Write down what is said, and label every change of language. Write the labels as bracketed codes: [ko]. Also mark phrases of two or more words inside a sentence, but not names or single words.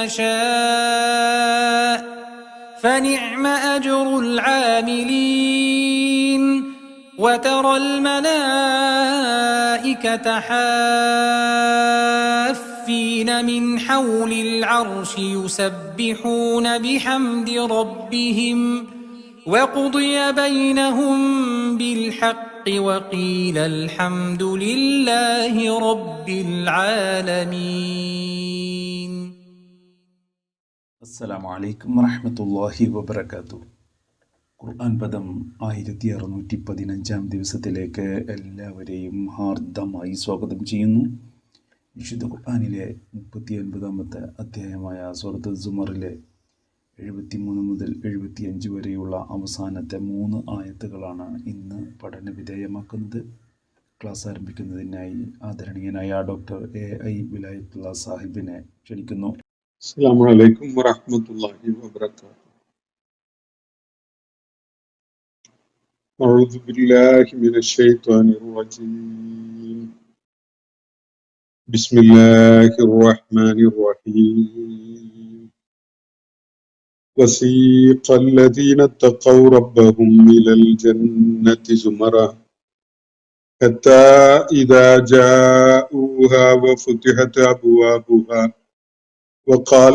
[ar] نشاء فنعم أجر العاملين وترى الملائكة حافين من حول العرش يسبحون بحمد ربهم وقضي بينهم بالحق وقيل الحمد لله رب العالمين. السلام عليكم ورحمة الله وبركاته. [ml] ഖുർആൻ പദം 1615 ദിവസത്തിലേക്ക് എല്ലാവരെയും ഹാർദമായി സ്വാഗതം ചെയ്യുന്നു. വിശുദ്ധ ഖുർആനിലെ 39-ാമത്തെ അധ്യായമായ സൂറത്ത് സുമറിലെ 73 മുതൽ 75 വരെയുള്ള അവസാനത്തെ 3 ആയത്തുകളാണ് ഇന്ന് പഠന വിധേയമാക്കുന്നത്. ക്ലാസ് ആരംഭിക്കുന്നതിനായി ആദരണീയനായ ഡോക്ടർ AI വിലായത്തുള്ള സാഹിബിനെ ക്ഷണിക്കുന്നു. [ar] السلام عليكم ورحمة الله وبركاته. أعوذ بالله من الشيطان الرجيم. بسم الله الرحمن الرحيم. وسيق الذين اتقوا ربهم إلى الجنة زمرا حتى إذا جاءوها وفتحت أبوابها وقال